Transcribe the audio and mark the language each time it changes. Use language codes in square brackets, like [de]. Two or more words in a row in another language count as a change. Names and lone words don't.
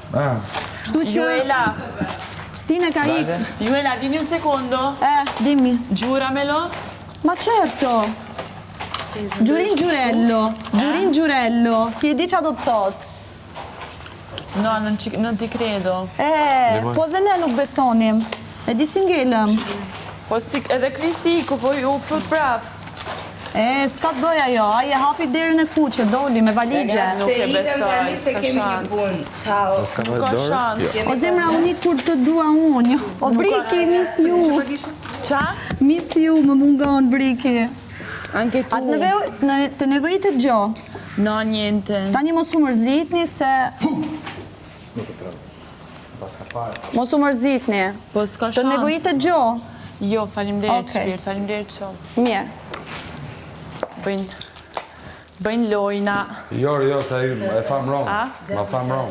[sq] Kështu që... Juela. Stine ka ikë. [it] Juela, vini un secondo. Dimmi. Giuramelo. Ma certo. Giurello. [sq] Giurello. Ti e di çfarë do të thot? [it] No, non ti credo. [sq] Po dhe ne nuk besonim. E di si ngelëm. Po edhe Kristi ku po ju fut prap. S'ka të bëj ajo, ai e hapi derën e kuqe, doli me valigje. Nuk e besoj, s'ka shans. Ciao. Nuk ka shans. O zemra, unë kur të dua unë. O Briki, [en] miss you. [sq] Qa? [en] Miss you, [sq] më mungon Briki. [it] Anche tu. [sq] Atë të nevojitet gjo. [it] No, niente. [sq] Tani mos u mërzitni se... Mos u mërzitni. Po s'ka shans. Të nevojitet gjo. Jo, faleminderit shpirt, faleminderit shumë. Mirë. Bëjnë lojna. Jo, se e tham rong. Ma tham rong.